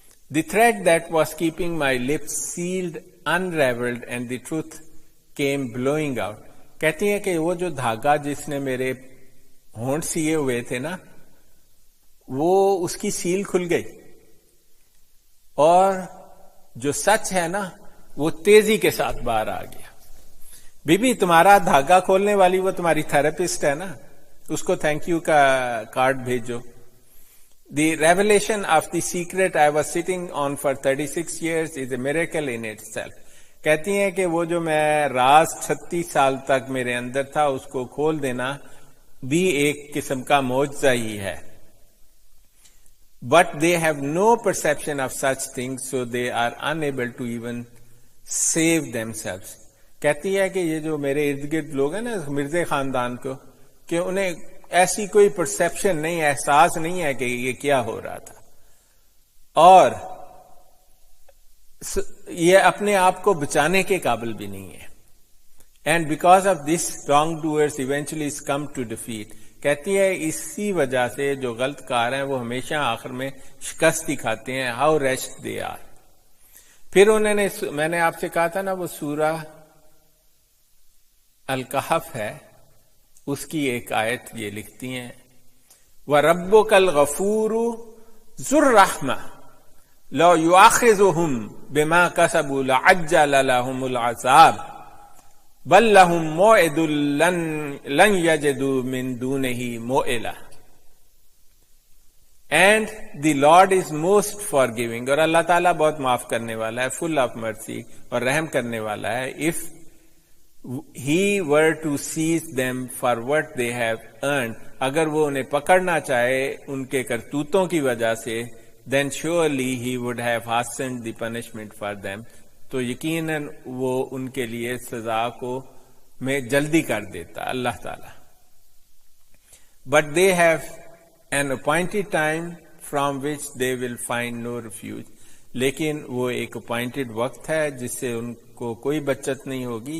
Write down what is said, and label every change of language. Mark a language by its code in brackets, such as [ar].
[en] The thread that was keeping my lips sealed unraveled and the truth came blowing out. [ur] کہتی ہیں کہ وہ جو دھاگا جس نے میرے ہونٹ سیے ہوئے تھے نا، وہ اس کی سیل کھل گئی، اور جو سچ ہے نا وہ تیزی کے ساتھ باہر آ گیا. بی بی تمہارا دھاگا کھولنے والی وہ تمہاری تھراپسٹ ہے نا، اس کو تھینک یو کا کارڈ بھیجو. [en] The revelation of the secret I was sitting on for 36 years is a miracle in itself. [ur] کہتی ہیں کہ وہ جو میں راز 36 سال تک میرے اندر تھا اس کو کھول دینا بھی ایک قسم کا معجزہ ہی ہے. [en] But they have no perception of such things, so they are unable to even save themselves. [ur] کہتی ہے کہ یہ جو میرے ارد گرد لوگ ہیں نا مرزا خاندان کو، کہ انہیں ایسی کوئی پرسیپشن نہیں، احساس نہیں ہے کہ یہ کیا ہو رہا تھا، اور یہ اپنے آپ کو بچانے کے قابل بھی نہیں ہے. [en] And because of this wrong doers eventually come to defeat. [ur] کہتی ہے اسی وجہ سے جو غلط کار ہیں وہ ہمیشہ آخر میں شکست ہی کھاتے ہیں. [en] How rushed they are. [ur] پھر انہوں نے، میں نے آپ سے کہا تھا نا وہ سورہ الکہف ہے، اس کی ایک آیت یہ لکھتی ہیں [ar] وَرَبُّكَ الْغَفُورُ ذُو الرَّحْمَةِ لَوْ يُؤَاخِذُهُمْ بِمَا كَسَبُوا لَعَجَّلَ لَهُمُ الْعَذَابَ بَل لَّهُم مَّوْعِدٌ لَّن يَجِدُوا مِن دُونِهِ مَوْئِلًا. [en] And the Lord is most forgiving. [ur] اور اللہ تعالیٰ بہت معاف کرنے والا ہے، [en] full of mercy، [ur] اور رحم کرنے والا ہے. [en] If he were to seize them for what they have earned، [ur] اگر وہ انہیں پکڑنا چاہے ان کے کرتوتوں کی وجہ سے، [en] then surely he would have hastened the punishment for them، [ur] تو یقیناً وہ ان کے لیے سزا کو میں جلدی کر دیتا اللہ تعالی. [en] But they have an appointed time from which they will find no refuge. [ur] لیکن وہ ایک اپوائنٹڈ وقت ہے جس سے ان کو کوئی بچت نہیں ہوگی.